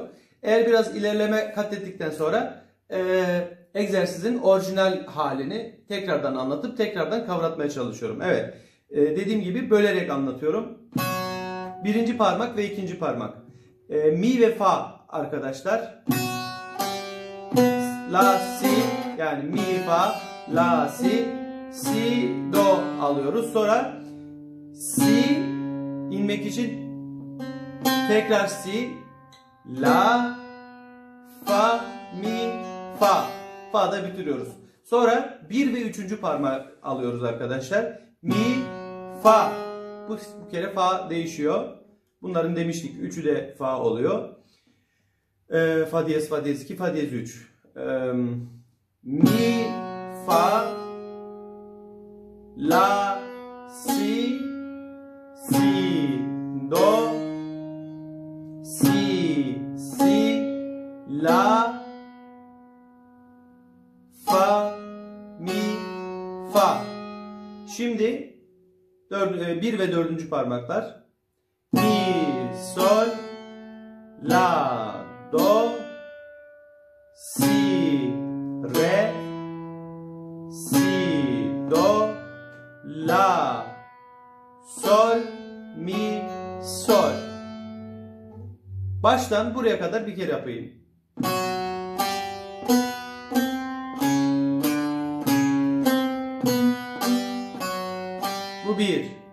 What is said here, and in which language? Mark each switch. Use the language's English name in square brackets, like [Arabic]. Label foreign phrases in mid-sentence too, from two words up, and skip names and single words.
[Turkish] Eğer biraz ilerleme kat ettikten sonra egzersizin orijinal halini tekrardan anlatıp tekrardan kavratmaya çalışıyorum. Evet, dediğim gibi bölerek anlatıyorum. Birinci parmak ve ikinci parmak. Mi ve fa arkadaşlar. La, si, yani mi, fa, la, si, do alıyoruz. Sonra si inmek için tekrar si, la, fa, mi, fa. Fa'da bitiriyoruz. Sonra 1 ve 3. parmağı alıyoruz arkadaşlar. Mi, fa. Bu kere fa değişiyor. Bunların demiştik 3'ü de fa oluyor. Fa diyez, fa diyez 2, fa diyez 3. Mi, fa, la, si, do, si, la, fa, mi, fa. Şimdi 1 ve 4. parmaklar. Mi, sol, la, do, si, re, si, do, la, sol, mi, sol. Baştan buraya kadar bir kere yapayım. Bu 1.